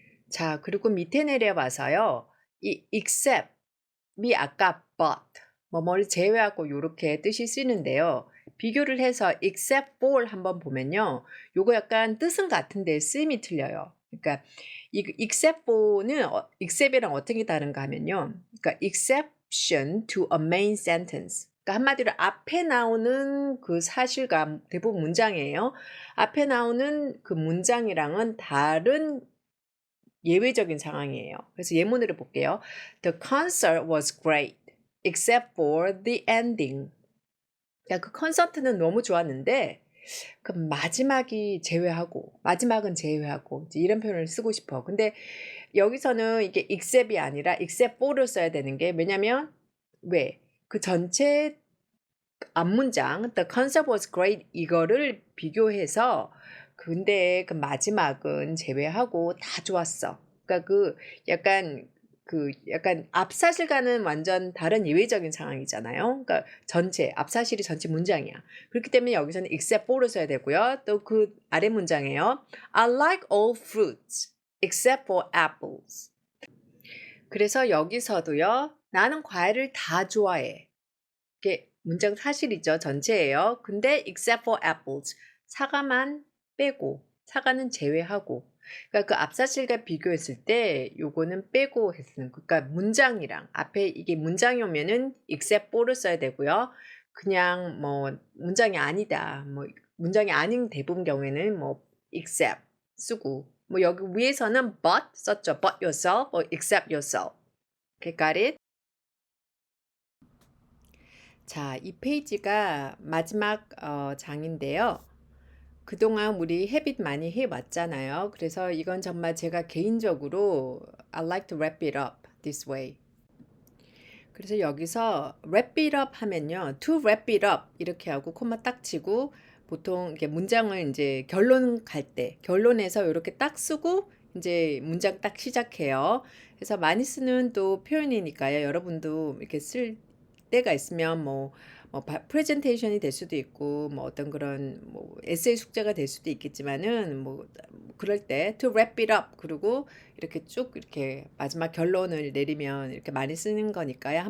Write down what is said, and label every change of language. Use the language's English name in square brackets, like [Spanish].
[Korean] 자, 그리고 밑에 내려봐서요. 이 except이 아까 but 뭐뭐를 제외하고 요렇게 뜻이 쓰이는데요. 비교를 해서 except for 한번 보면요. 요거 약간 뜻은 같은데 쓰임이 틀려요. 그러니까 이 except for는 except이랑 어떻게 다른가 하면요. 그러니까 [English] exception to a main sentence. [Korean] 그러니까 한마디로 앞에 나오는 그 사실과 대부분 문장이에요. 앞에 나오는 그 문장이랑은 다른 예외적인 상황이에요. 그래서 예문으로 볼게요. [English] The concert was great except for the ending. [Korean] 그러니까 그 콘서트는 너무 좋았는데 그 마지막은 제외하고 이제 이런 표현을 쓰고 싶어. 근데 여기서는 이게 except이 아니라 except for를 써야 되는 게 왜냐면 왜? 그 전체 앞문장 [English] The concert was great [Korean] 이거를 비교해서 근데 그 마지막은 제외하고 다 좋았어. 그러니까 약간 앞사실과는 완전 다른 예외적인 상황이잖아요. 그러니까 앞사실이 전체 문장이야. 그렇기 때문에 여기서는 except for를 써야 되고요. 또 그 아래 문장이에요. [English] I like all fruits except for apples. [Korean] 그래서 여기서도요. 나는 과일을 다 좋아해. 이게 문장 사실이죠. 전체예요. 근데 [English] except for apples. [Korean] 사과만 빼고 사과는 제외하고. 그러니까 그 앞사실과 비교했을 때 요거는 빼고 했으면 그러니까 문장이랑 앞에 이게 문장이 오면은 except for를 써야 되고요. 그냥 뭐 문장이 아니다. 뭐 문장이 아닌 대부분 경우에는 뭐 except 쓰고 뭐 여기 위에서는 but 썼죠. [English] but yourself or except yourself. Okay, got it? [Korean] 자, 이 페이지가 마지막 장인데요. 그동안 우리 헤빗 많이 해왔잖아요. 그래서 이건 정말 제가 개인적으로 [English] I like to wrap it up this way. [Korean] 그래서 여기서 wrap it up 하면요. [English] to wrap it up [Korean] 이렇게 하고 콤마 딱 치고 보통 이렇게 문장을 이제 결론 갈 때 결론에서 이렇게 딱 쓰고 이제 문장 딱 시작해요. 그래서 많이 쓰는 또 표현이니까요. 여러분도 이렇게 쓸 때가 있으면 프레젠테이션이 될 수도 있고 뭐 어떤 그런 뭐 에세이 숙제가 될 수도 있겠지만은 뭐 그럴 때 [English] to wrap it up [Korean] 그리고 이렇게 쭉 이렇게 마지막 결론을 내리면 이렇게 많이 쓰는 거니까요.